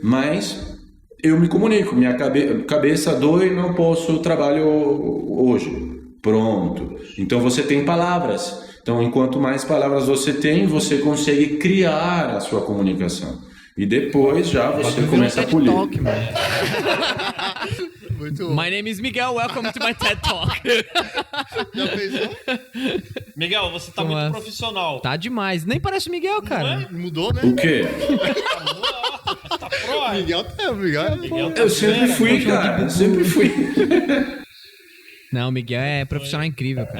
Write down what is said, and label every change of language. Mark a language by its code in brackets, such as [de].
[pt] Mas eu me comunico. Minha cabeça dói, não posso, trabalho hoje. Pronto. Então você tem palavras. Então, enquanto mais palavras você tem, você consegue criar a sua comunicação. E depois já você começa a polir. [en] Talk, [pt] muito bom. [en] My name is Miguel, welcome to my TED Talk. [pt] Já pensou? Miguel, você tá muito profissional. Tá demais. Nem parece o Miguel, cara. Mudou, né? O quê? Tá pro, Miguel tá... Eu sempre fui, cara. Sempre fui. Não, o Miguel é profissional incrível, cara.